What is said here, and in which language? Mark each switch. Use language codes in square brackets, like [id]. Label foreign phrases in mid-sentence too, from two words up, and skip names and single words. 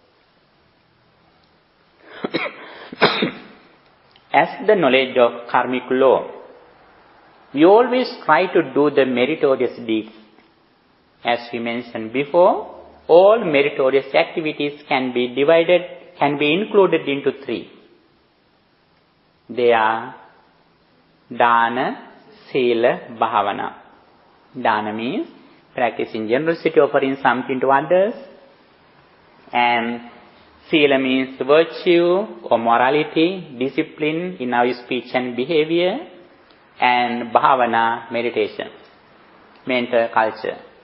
[en] As the knowledge of karmic law, we always try to do the meritorious deeds. As we mentioned before, all meritorious activities can be included into three. They are [pi] dana, sila, bhavana. [en] Dana means practicing generosity, offering something to others. And sila means virtue or morality, discipline in our speech and behavior. And bhavana, meditation, mental culture.